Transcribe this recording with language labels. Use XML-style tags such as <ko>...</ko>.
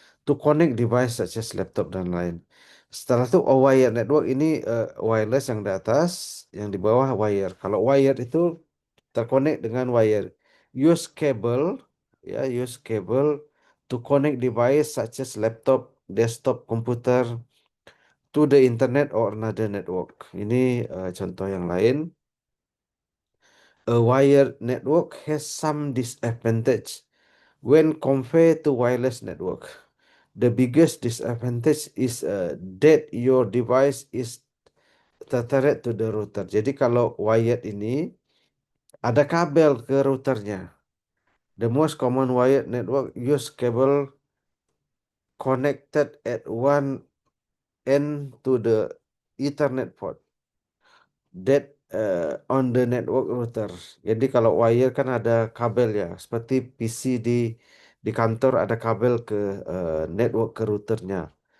<en>To connect device such as laptop</en> <id>dan lain. Setelah itu wired network ini wireless yang di atas, yang di bawah wire. Kalau wire itu terkonek dengan wire.</id> <en>Use cable, ya, use cable to connect device such as laptop, desktop, computer to the internet or another network.</en> <id>Ini contoh yang lain.</id> <en>A wired network has some disadvantage when compared to wireless network. The biggest disadvantage is that your device is tethered to the router.</en> <id>Jadi kalau wired ini ada kabel ke routernya.</id> <en>The most common wired network use cable connected at one end to the Ethernet port that on the network router.</en> <id>Jadi kalau wire kan ada kabel ya, seperti PC di kantor ada kabel ke network ke routernya.</id>